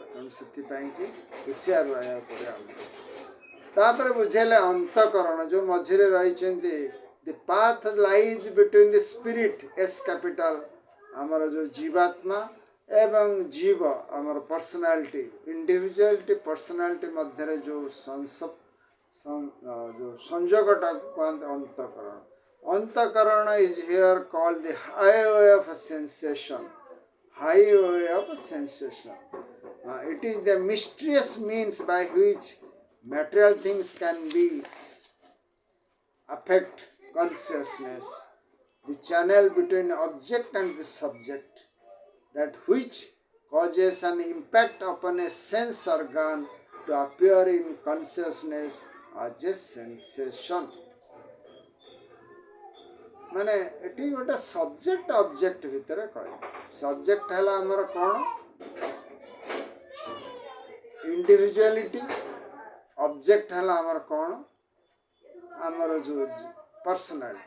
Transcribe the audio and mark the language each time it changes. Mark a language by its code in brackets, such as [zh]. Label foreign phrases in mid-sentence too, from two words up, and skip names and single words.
[or] ତେଣୁ ସେଥିପାଇଁକି ହୁସିଆର ରହିବାକୁ ପଡ଼ିବ ଆମକୁ। ତାପରେ ବୁଝେଇଲେ ଅନ୍ତଃକରଣ ଯେଉଁ ମଝିରେ ରହିଛନ୍ତି, [en] the path lies between the spirit, S capital, [or] ଆମର ଯେଉଁ ଜୀବାତ୍ମା ଏବଂ ଜୀବ, ଆମର [en] personality, individuality personality [or] ମଧ୍ୟରେ ଯେଉଁ ସଂଯୋଗଟାକୁ କୁହନ୍ତି ଅନ୍ତଃକରଣ। [en] ଅନ୍ତଃକରଣ is here called the highway of sensation, highway of sensation. It is the mysterious means by which material things can be affect consciousness, the channel between object and the subject, that which causes an impact upon a sense organ to appear in consciousness as a sensation. [or] ମାନେ ଏଠି ଗୋଟେ [en] subject object [or] ଭିତରେ କହିବ। ସବଜେକ୍ଟ ହେଲା ଆମର କ'ଣ? ଇଣ୍ଡିଭିଜୁଆଲିଟି। ଅବଜେକ୍ଟ ହେଲା ଆମର କ'ଣ? ଆମର ଯେଉଁ ପର୍ସନାଲିଟି।